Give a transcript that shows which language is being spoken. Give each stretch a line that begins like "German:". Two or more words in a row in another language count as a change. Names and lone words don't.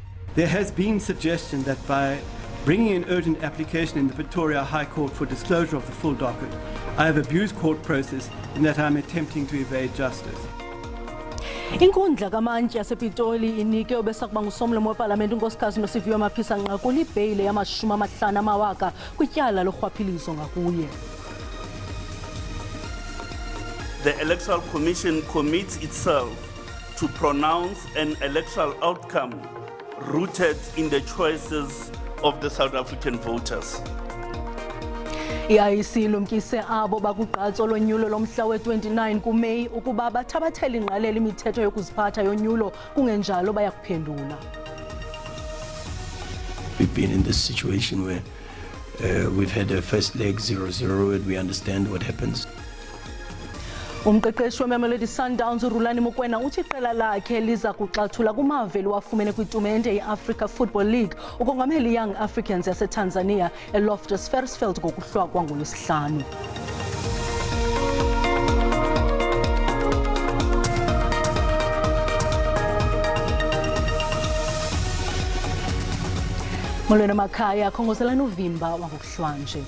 English: There has been suggestion that by bringing an urgent application in the Pretoria High Court for disclosure of the full docket, I have abused court process and that I am attempting to evade justice.
Xhosa: Inkundla kamantyi yasePitoli inike obesakuba ngusomlomo weParlamente unkosikazi noSiviwe Maphisa Nqakula ibheyile yama-50,000 kwityala lorhwaphilizo ngakuye.
English: The Electoral Commission commits itself to pronounce an electoral outcome rooted in the choices of the South African voters.
Xhosa: I-IEC lumkise abo bakugqatso lonyulo lomhla we-29 kuMeyi ukuba bathabathele ingqalelo imithetho yokuziphatha yonyulo kungenjalo bayakuphendula.
English: We've been in this situation where we've had a first leg 0-0 and we understand what happens.
Xhosa: Umqeqeshi weMamelodi Sundowns uRulani Mokwena uthi iqela lakhe liza kuxathula kumaveli wafumene kwitumente ye-Africa Football League ukongamela i-Young Africans yaseTanzania eLoftus Versfeld ngokuhlwakwa ngoLwesihlanu. Molweni emakhaya, khongozelani uvimba wangokuhlwanje.